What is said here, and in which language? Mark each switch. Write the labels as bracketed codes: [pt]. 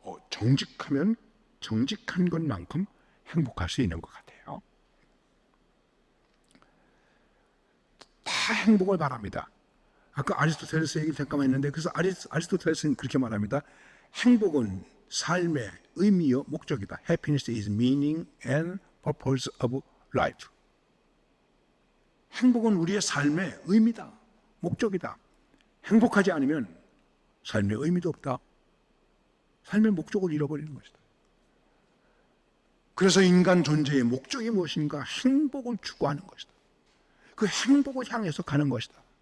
[ko] 정직하면 정직한 것만큼 행복할 수 있는 것 같아요. 다 행복을 바랍니다. 아까 아리스토텔레스 얘기를 잠깐만 했는데, 그래서 아리스토텔레스는 그렇게 말합니다. 행복은 삶의 의미요 목적이다. [en] Happiness is meaning and purpose of life. [ko] 행복은 우리의 삶의 의미다, 목적이다. 행복하지 않으면 삶의 의미도 없다. 삶의 목적을 잃어버리는 것이다. 그래서 인간 존재의 목적이 무엇인가? 행복을 추구하는 것이다. 그 행복을 향해서 가는 것이다.